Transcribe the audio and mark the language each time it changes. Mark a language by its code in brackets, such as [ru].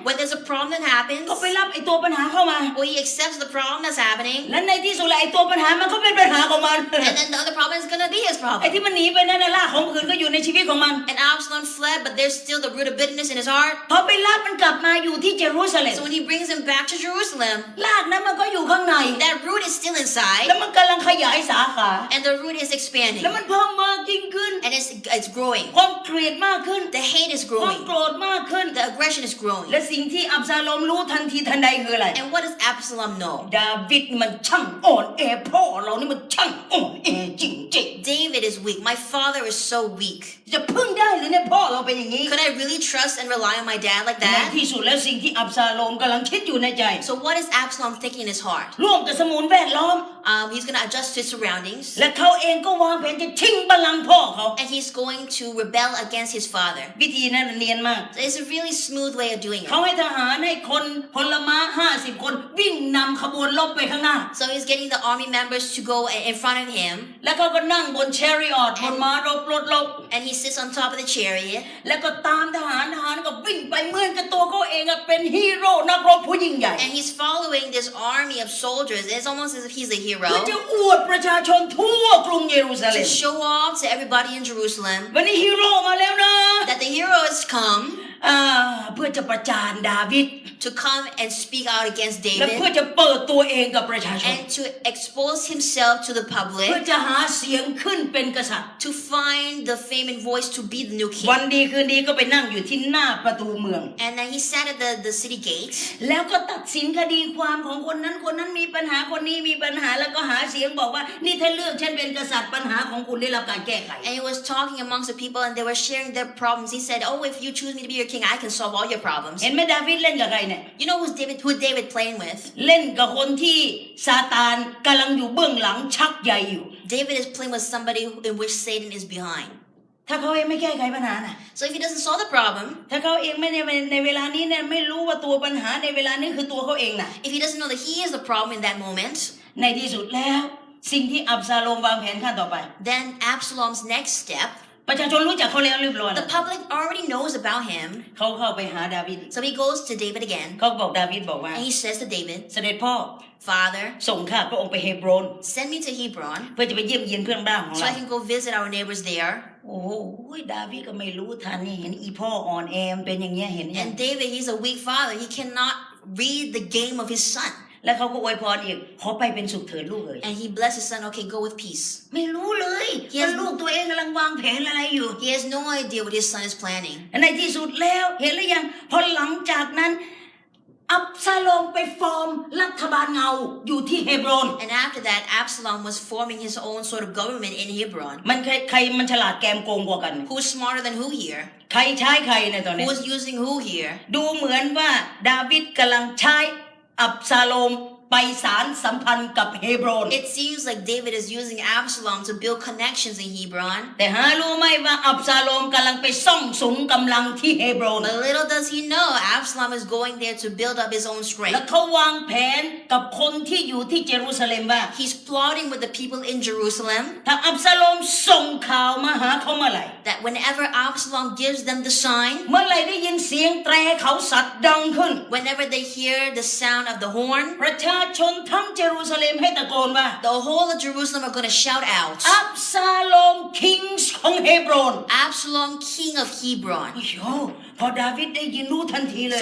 [en] when there's a problem that happens, [th] ก็ไปรับไอ้ตัวปัญหาเข้ามา [en] well, he accepts the problem that's happening, [th] และในที่สุดแล้วไอ้ตัวปัญหามันก็เป็นปัญหาของมัน [en] and then the other problem is gonna be his [th] ไอ้ [en] problem. [th] ที่มันหนีไปนั่นน่ะรากของอื่นก็อยู่ในชีวิตของมัน [en] And Absalom fled, but there's still the root of bitterness in his heart. [th] พอไปรับมันกลับมาอยู่ที่เยรูซาเล็ม [en] So when he brings him back to Jerusalem, [th] รากนั้นมันก็อยู่ข้างใน [en] that root is still [th] แล้ [en] inside, [th] วมันกำลังขยายสาขา [en] and the root is expanding, [th] แล้วมันเพิ่มมากยิ่งขึ้น [en] and it's growing. [th] ความเกลียดมากขึ้น [en] The hate is [th] ความ [en] growing. [th] โกรธมากขึ้น [en] The aggression is growing. [th] และสิ่งที่อับซาโลมรู้ทันทีทันใดคืออะไร [en] And what does Absalom know? [th] ดาวิดมันช่างอ่อนแอพ่อเรานี่มันช่างอ่อนแอจริง [en] David is weak. My father is so weak. [th] ๆจะพึ่งได้หรือเนี่ยพ่อเราเป็นอย่างนี้ [en] Could I really trust and rely on my dad like [th] ใน [en] that? [th] ที่สุดแล้วสิ่งที่อับซาโลมกำลังคิดอยู่ในใจ [en] So what is Absalom thinking in his heart? [th] ร่วมกับสมุนแวดล้อม [en] He's going to adjust to his surroundings. [th] และเขาเองก็วางแผนจะชิงบัลลังก์พ่อเขา [en] And he's going to rebel against his father. [th] วิธีนั้นเนียนมาก [en] So it's a really smooth way of doing [th] เขา [en] it. [th] ให้ทหารให้คนพลม้า50 คนวิ่งนำขบวนรบไปข้างหน้า [en] So he's getting the army members to go in front of him. [th] แล้วเขาก็นั่งบนเชริออตบนม้ารบรถรบ [en] And he sits on top of the chariot. [th] แล้วก็ตามทหารก็วิ่งไปเหมือนกับตัวเขาเองเป็นฮีโร่นักรบผู้ยิ่งใหญ่ [en] And he's following this army of soldiers. It's almost as if he's a [th] เพื่อ [en] hero. [th] จะอวดประชาชนทั่วกรุงเยรูซาเล็ [en] To ม show off to everybody in Jerusalem [th] วันนี้ฮีโร่มาแล้วนะ [en] that the hero has come [th] เพื่อจะประจานดาวิด [en] to come and speak out against [th] และเพื่อ [en] David [th] จะเปิดตัวเองกับประชาชน [en] and to expose himself to the [th] เพื่อ [en] public [th] จะหาเสียงขึ้นเป็นกษัตริย์ [en] to find the fame and voice to be the new [th] วัน [en] king. [th] ดีคืนดีก็ไปนั่งอยู่ที่หน้าประตูเมือง [en] And then he sat at the city gate [th] แล้วก็ตัดสินคดีความของคนนั้นมีปัญหาคนนี้มีปัญหาแล้วก็หาเสียงบอกว่านี่ถ้าเลือกฉันเป็นกษัตริย์ปัญหาของคุณได้รับการแก้ไข [en] and he was talking amongst the people and they were sharing their problems. He said, oh, if you choose me to be your king, I can solve all your problems. [th] เห็นไหมดาวิดเล่นกับใครเนี่ย [en] You know who David playing with? [th] เล่นกับคนที่ซาตานกำลังอยู่เบื้องหลังชักใยอยู่ [en] David is playing with somebody in which Satan is behind. [th] ถ้าเขาเองไม่แก้ไขปัญหาน่ะ [en] So if he doesn't solve the problem, [th] ถ้าเขาเองไม่ในเวลานี้เนี่ยไม่รู้ว่าตัวปัญหาในเวลานี้คือตัวเขาเองน่ะ [en] if he doesn't know that he is the problem in that moment, [th] ในที่สุดแล้วสิ่งที่อับซาโลมวางแผนขั้นต่อไป [en] then Absalom's next step, [th] ประชาชนรู้จักเขาแล้วเรียบร้อย [en] the public already knows about him. [th] เขาเข้าไปหาดาวิด [en] So he goes to David again [th] เขาบอกดาวิดบอกว่า [en] and he says to David, [th] เสด็จพ่อ [en] Father, [th] ส่งข้าพระองค์ไปเฮบรอน [en] send me to Hebron [th] เพื่อจะไปเยี่ยมเยียนเพื่อนบ้านของ [en] so [th] เรา [en] I can go visit our neighbors there. [th] โอ้โหดาวิดก็ไม่รู้ทันนี่เห็นอีพ่ออ่อนแอมเป็นอย่างเงี้ยเห็นยัง [en] And David, he's a weak father. He cannot read the game of his son. [th] แล้วเขาก็อวยพรอีกขอไปเป็นสุขเถิดลูกเอ๋ย [en] And he blessed his son, okay, go with peace. [th] ไม่รู้เลย [en] Yes. [th] ว่าลูกตัวเองกำลังวางแผนอะไรอยู่ [en] He has no idea what his son is planning. [th] ในที่สุดแล้วเห็นหรือยังพอหลังจากนั้นอับซาโลมไปฟอร์มรัฐบาลเงาอยู่ที่เฮบรอน [en] And after that, Absalom was forming his own sort of government in Hebron. [th] มันใครมันฉลาดแกมโกงกว่ากัน [en] Who's smarter than who here? [th] ใครใช้ใครในตอนนี้ [en] Who's using who here? [th] ดูเหมือนว่าดาวิดกำลังใช้อับซาโลมไปสารสัมพันธ์กับเฮบรอน [en] It seems like David is using Absalom to build connections in Hebron. [th] แต่หารู้ไหมว่าอับซาโลมกำลังไปซ่องสุมกำลังที่เฮบรอน [en] But little does he know, Absalom is going there to build up his own [th] แล้ว [en] strength. [th] เขาวางแผนกับคนที่อยู่ที่เยรูซาเล็มว่า [en] He's plotting with the people in Jerusalem [th] ถ้าอับซาโลมส่งข่าวมาหาเขาเมื่อไหร่ [en] that whenever Absalom gives them the sign, [th] เมื่อไหร่ได้ยินเสียงแตรเขาสัตว์ดังขึ้น [en] whenever they hear the sound of the horn, [th] ประชาชนทั้งเยรูซาเล็มให้ตะโกนว่า [en] the whole of Jerusalem are going to shout out, [th] อับซาโลมคิงส์ของเฮบรอน [en] Absalom, king of Hebron. [th] โอ้โหพอดาวิดได้ยินรู้ทันทีเลย